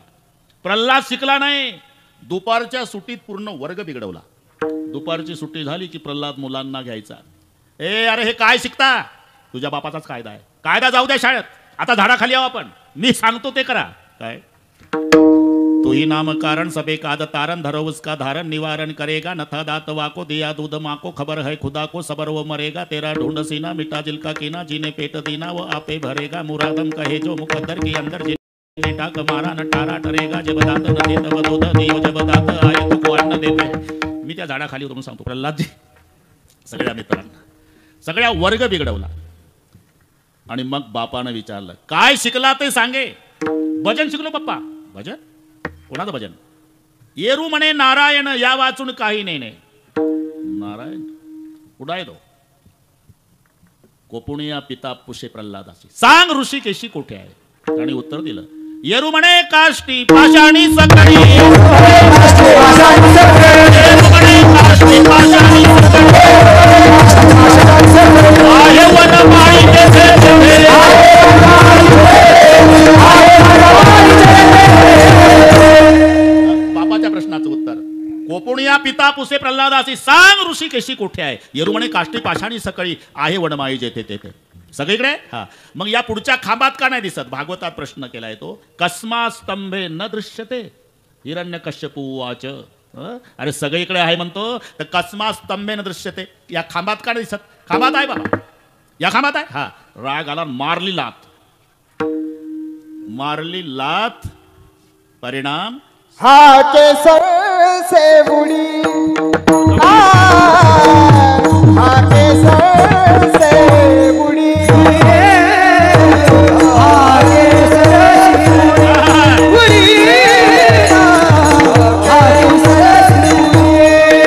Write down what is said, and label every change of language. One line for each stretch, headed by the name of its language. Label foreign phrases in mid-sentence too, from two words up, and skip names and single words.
Marathi: प्रल्हाद शिकला नाही. दुपारच्या सुट्टीत पूर्ण वर्ग बिघडवला. दुपारची सुट्टी झाली की प्रल्हाद मुलांना घ्यायचा. अरे हे काय शिकता? तुझ्या बापाचाच कायदा आहे. कायदा जाऊ द्या शाळेत, आता झाडाखाली आहो आपण, मी सांगतो ते करा.
Hindi: काय? तू ही नाम कारण सबे काद तारण धरो उसका धारण निवारण करेगा नथा दात वाको दिया दूध माको खबर है खुदा को सबर वो मरेगा तेरा ढूंढ सीना मिटा जिलका कीना जीने पेट दीना वो आपे भरेगा मुरादम कहे जो मुकद्दर की अंदर जिने टाक मारा न टारा टरेगा जब दात न देत वदोद देव जब दात आये तो को अन्न देते.
Marathi: मी त्या झाडाखाली उतरून सांगतो प्रल्हादजी सगळ्या मित्रांना, सगळ्या वर्ग बिघडवला. आणि मग बापानं विचारलं काय शिकला ते सांगे. भजन शिकलो पप्पा. भजन? कोणाचं भजन? येरू म्हणे नारायण या वाचून काही नाही. नारायण उडाय दो कोपुणिया पिता पुषे प्रल्हादाशी सांग ऋषिकेशी कुठे आहे. त्याने उत्तर दिलं येरू म्हणे काष्टी पाषाणी सकळी. येरू म्हणे काष्टी पाषाणी आहे वनमाळी बापाच्या प्रश्नाचं उत्तर कोपुणिया पिता पुसे प्रल्हादासी सांग ऋषिकेशी कुठे आहे. येरू म्हणे काष्टी पाषाणी सकळी आहे वनमाळी जेथे तेथे. सगळीकडे. हा मग या पुढच्या खांबात का नाही दिसत? भागवतात प्रश्न केलाय तो.
Sanskrit: कस्मा स्तंभे न दृश्यते हिरण्यकश्यपू उवाच.
Marathi: अरे सगळीकडे आहे म्हणतो तर
Sanskrit: कस्मा स्तंभे न दृश्यते,
Marathi: या खांबात का नाही दिसत? खांबात आहे बाबा, या खांबात आहे. हा राग आला, मारली लात. मारली लात, परिणाम
Hindi: हाके सर से बुड़ी हाके सर से बुड़ी आगे सरस बुरी आगे सरस बुरी